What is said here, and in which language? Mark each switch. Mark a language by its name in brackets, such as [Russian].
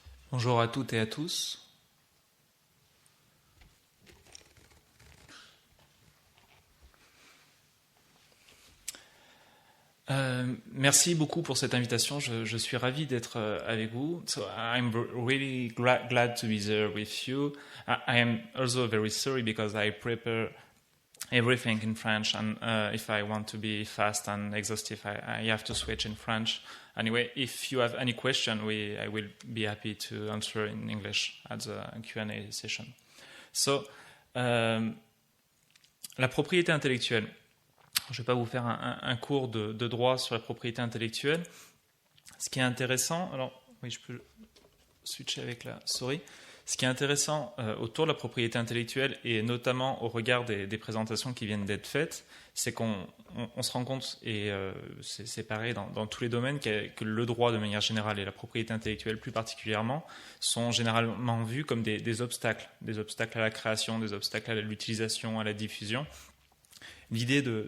[French] Bonjour à toutes et à tous. Merci beaucoup pour cette invitation. Je suis ravi d'être avec vous. [English] So I'm really glad to be there with you. I am also very sorry because I prepare everything in French, and if I want to be fast and exhaustive, I have to switch in French. Anyway, if you have any question, I will be happy to answer in English at the Q&A session. [French] So, la propriété intellectuelle. Je ne vais pas vous faire un cours de droit sur la propriété intellectuelle. Ce qui est intéressant, alors oui, je peux switcher avec la souris. Ce qui est intéressant autour de la propriété intellectuelle, et notamment au regard des présentations qui viennent d'être faites, c'est qu'on se rend compte, et c'est pareil dans tous les domaines, que le droit de manière générale et la propriété intellectuelle plus particulièrement sont généralement vus comme des obstacles à la création, des obstacles à l'utilisation, à la diffusion. L'idée